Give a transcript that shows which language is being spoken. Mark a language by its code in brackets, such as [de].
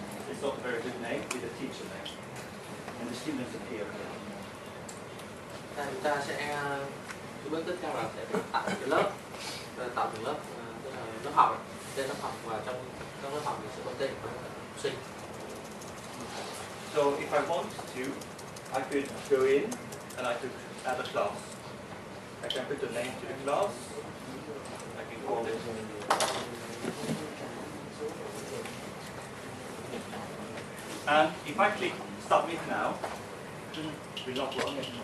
[en] It's not a very good name with a teacher name. And the students appear here. [vi] Chúng ta sẽ bước tiếp theo là sẽ tạo cái lớp, tạo từng lớp, tức là lớp học, tên lớp học, và trong các lớp học thì sẽ có tên của học sinh. [en] So if I want to, I could go in and I could add a class. I can put a name to the class. I can call it. And if I click submit now, it will not work.